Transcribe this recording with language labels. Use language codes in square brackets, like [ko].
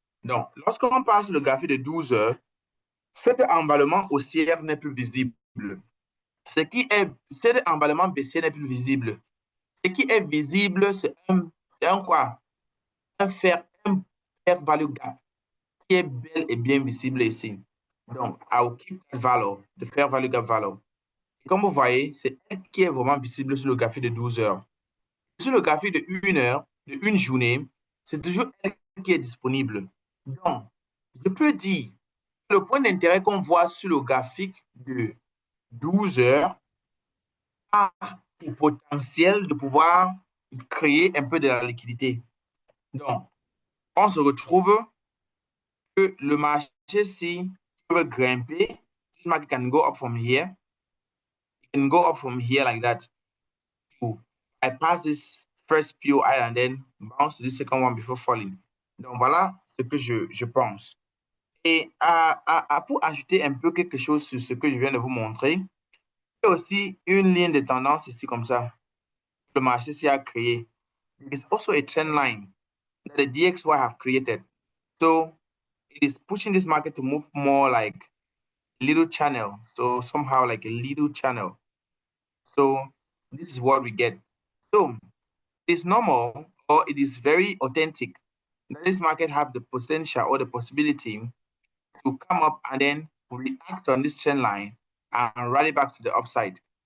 [fr] Donc, lorsqu'on passe le graphique de 12 heures, cet emballement haussière n'est plus visible. Cet emballement baissier n'est plus visible. Ce qui est visible, c'est un quoi? Un fair value gap qui est bel et bien visible ici. [en] Donc, I will keep that value, the fair value gap value. [fr] Et comme vous voyez, c'est elle qui est vraiment visible sur le graphique de 12 heures. Sur le graphique de 1 heure, de une journée, c'est toujours elle qui est disponible. Donc, je peux dire que le point d'intérêt qu'on voit sur le graphique de 12 heures a le potentiel de pouvoir créer un peu de la liquidité. Donc, on se retrouve que le marché-ci peut grimper. [en] This market can go up from here. It can go up from here like that. I pass this first POI and then bounce to the second one before falling. [fr] Donc voilà ce que je pense. Et pour ajouter un peu quelque chose sur ce que je viens de vous montrer, il y a aussi une ligne de tendance ici comme ça. Le marché s'y a créé. [en] It's also a trend line. that the DXY have created. So it is pushing this market to move more like a little channel. So somehow like a little channel. So this is what we get. So it's normal, or it is very authentic that this market have the potential or the possibility to come up and then react on this trend line and rally back to the upside.